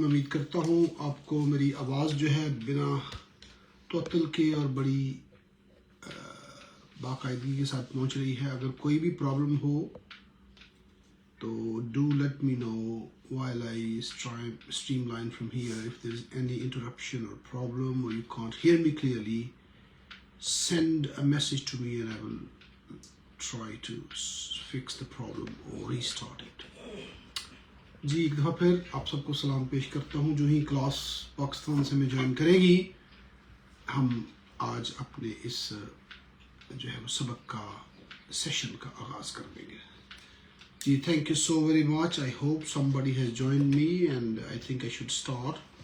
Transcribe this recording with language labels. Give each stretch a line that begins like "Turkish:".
Urdu: میں امید کرتا ہوں آپ کو میری آواز جو ہے بنا توتل کے اور بڑی باقاعدگی کے ساتھ پہنچ رہی ہے. اگر کوئی بھی پرابلم ہو تو
English: Do let me know while I streamline from here. If there is any interruption or problem or you can't hear me clearly, send a message to me and I will try to fix the problem or restart it.
Urdu: جی ایک دفعہ پھر آپ سب کو سلام پیش کرتا ہوں. جو ہی کلاس پاکستان سے میں جوائن کرے گی ہم آج اپنے اس جو ہے وہ سبق کا سیشن کا آغاز کر دیں گے.
English: جی thank you so very much. I hope somebody has join me and I think I should start.